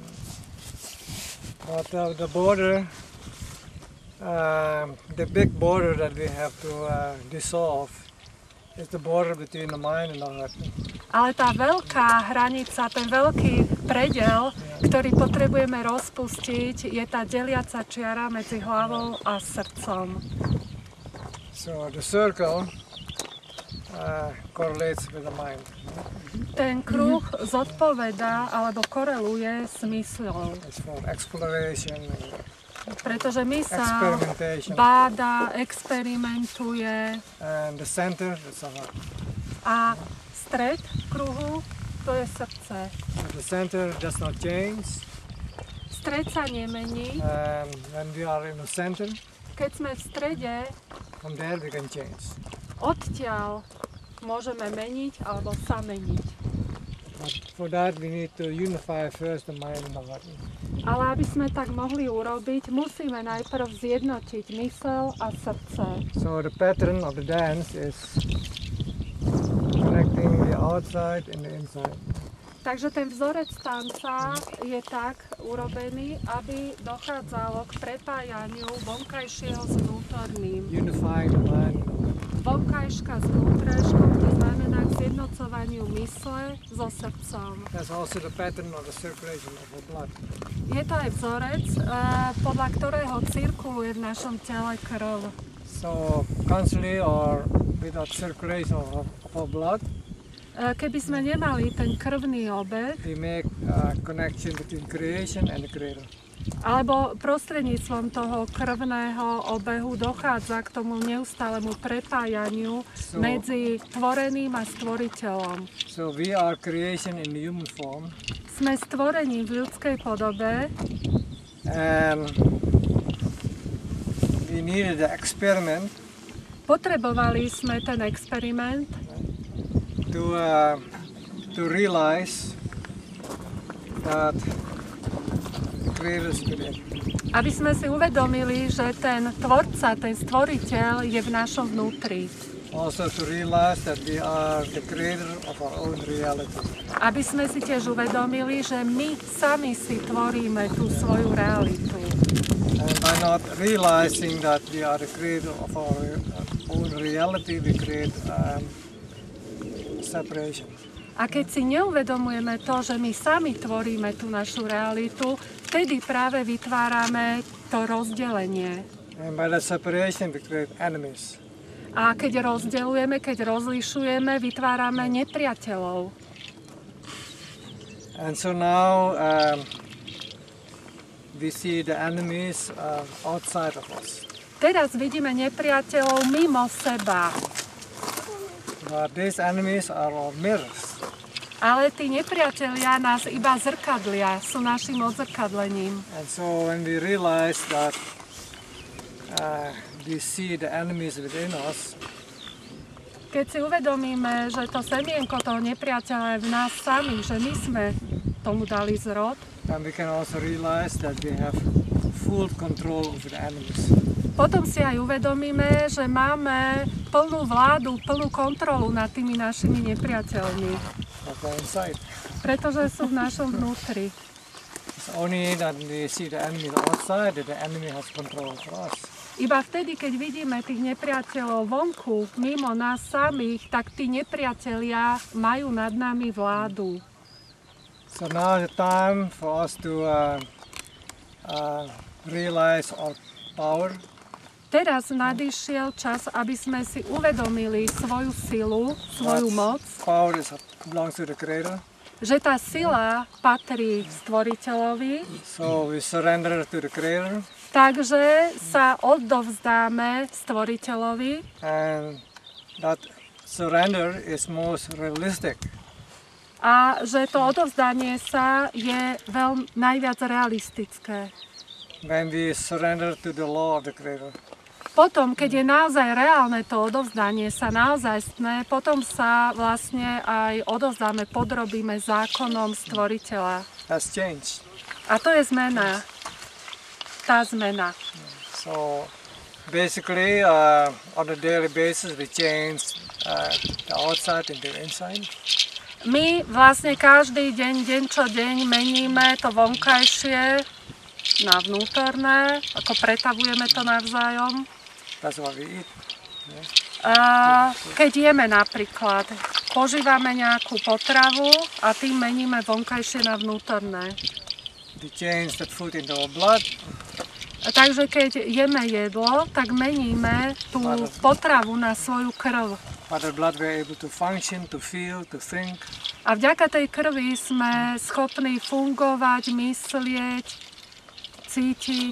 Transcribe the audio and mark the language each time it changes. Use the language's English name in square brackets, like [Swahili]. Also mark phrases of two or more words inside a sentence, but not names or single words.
[English] But the border, the big border that we have to dissolve is the border between the mind and the heart. [Slovak] Ale tá veľká hranica, ten veľký predel, ktorý potrebujeme rozpustiť, je tá deliaca čiara medzi hlavou a srdcom. [English] So the circle correlates with the mind. [Slovak] Ten kruh zodpovedá alebo koreluje s mysľou. [English] It's for exploration, [Slovak] Pretože mysľ báda, experimentuje. [English] And the center is the heart. [Slovak] A stred kruhu, to je srdce. [English] The center does not change. [Slovak] Stred sa nemení. [English] When we are in the center, [Slovak] keď sme v strede, [English] from there we can change. [Slovak] Odtiaľ môžeme meniť alebo sa meniť. [English] But for that we need to unify first the mind and the heart. [Slovak] Ale aby sme tak mohli urobiť, musíme najprv zjednotiť myseľ a srdce. [English] So the pattern of the dance is connecting the outside and the inside. [Slovak] Takže ten vzorec tanca je tak urobený, aby dochádzalo k prepájaniu vonkajšieho s vnútorným. [English] Unifying the mind. [Slovak] Vonkajška s vnútrajškou, to znamená k zjednocovaniu mysle so srdcom. [English] That's also the pattern of the circulation of the blood. [Slovak] Je to aj vzorec, podľa ktorého cirkuluje v našom tele krv. [English] So constantly or without circulation of blood, [Slovak] keby sme nemali ten krvný obeh, [English] we make a connection between creation and the creator. [Slovak] Alebo prostredníctvom toho krvného obehu dochádza k tomu neustálemu prepájaniu medzi tvoreným a stvoriteľom. [English] So we are creation in the human form. [Slovak] Sme stvorení v ľudskej podobe. [English] And we needed the experiment. [Slovak] Potrebovali sme ten experiment. [English] To realize that [Slovak] aby sme si uvedomili, že ten tvorca, ten stvoriteľ je v našom vnútri. [English] Also to realize that we are the creator of our own reality. [Slovak] Aby sme si tiež uvedomili, že my sami si tvoríme tú svoju realitu. [English] And by not realizing that we are the creator of our own reality, we create separation. [Slovak] A keď si neuvedomujeme to, že my sami tvoríme tú našu realitu, vtedy práve vytvárame to rozdelenie. [English] And by that separation we create enemies. [Slovak] A keď rozdeľujeme, keď rozlišujeme, vytvárame nepriateľov. [English] And so now we see the enemies outside of us. [Slovak] Teraz vidíme nepriateľov mimo seba. [English] But these enemies are our mirrors. [Slovak] Ale tí nepriatelia nás iba zrkadlia, sú našim odzrkadlením. [English] And so when we realize that we see the enemies within us, [Slovak] keď si uvedomíme, že to semienko toho nepriateľa je v nás sami, že my sme tomu dali zrod, [English] then we can also realize that we have full control over the enemies. [Slovak] Potom si aj uvedomíme, že máme plnú vládu, plnú kontrolu nad tými našimi nepriateľmi. Pretože sú v našom vnútri. Iba vtedy, keď vidíme tých nepriateľov vonku, mimo nás samých, tak tí nepriatelia majú nad nami vládu. [English] So now the time for us to realize our power. [Slovak] Teraz nadišiel čas, aby sme si uvedomili svoju silu, svoju moc, že tá sila patrí stvoriteľovi, [English] so we surrender to the creator, [Slovak] takže sa odovzdáme stvoriteľovi [English] and that surrender is most realistic. [Slovak] A že to odovzdanie sa je najviac realistické. [English] When we surrender to the law of the Creator. [Slovak] Potom, keď je naozaj reálne to odovzdanie sa, naozajstné, potom sa vlastne aj odovzdáme, podrobíme zákonom Stvoriteľa. [English] Has changed. [Slovak] A to je zmena. Tá zmena. [English] So basically, on a daily basis, we change the outside into the inside. [Slovak] My vlastne každý deň, deň čo deň meníme to vonkajšie na vnútorné, ako pretavujeme to navzájom. [English] That's what we eat. [Slovak] Keď jeme napríklad, požívame nejakú potravu a tým meníme vonkajšie na vnútorné. [English] We change that food into our blood. [Slovak] Takže keď jeme jedlo, tak meníme tú potravu na svoju krv. [English] By the blood we are able to function, to feel, to think. [Slovak] A vďaka tej krvi sme schopní fungovať, myslieť, cítiť.